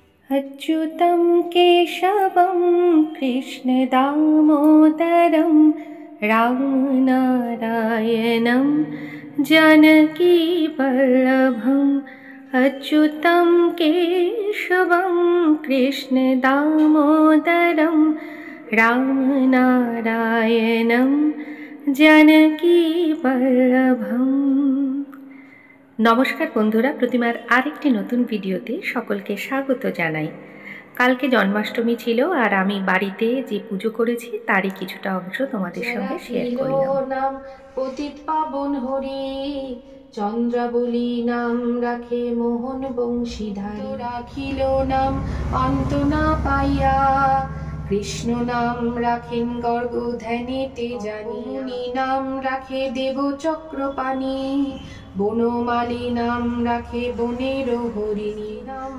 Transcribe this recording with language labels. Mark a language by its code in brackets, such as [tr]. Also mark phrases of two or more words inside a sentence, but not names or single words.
[sa] अच्युतं केशवं कृष्णदामोदरं रामनारायणं जानकीवल्लभम् अच्युतं केशवं कृष्णदामोदरं रामनारायणं जानकीवल्लभम्। [bn] নমস্কার বন্ধুরা, প্রতিমার আরেকটি নতুন ভিডিওতে সকলকে স্বাগত জানাই। কালকে জন্মাষ্টমী ছিল আর আমি বাড়িতে যে পুজো করেছি তারই কিছুটা অংশ তোমাদের সঙ্গে শেয়ার করলাম। পতিত পাবন হরি চন্দ্রাবলী নাম রাখে মোহন বংশীধারী রাখিল নাম অন্ত না পাইয়া কৃষ্ণ নাম রাখেন গর্গ ধ্যানেতে জানি নাম রাখে দেব চক্রপাণি বনমালী নাম রাখে বনের হরিণী নাম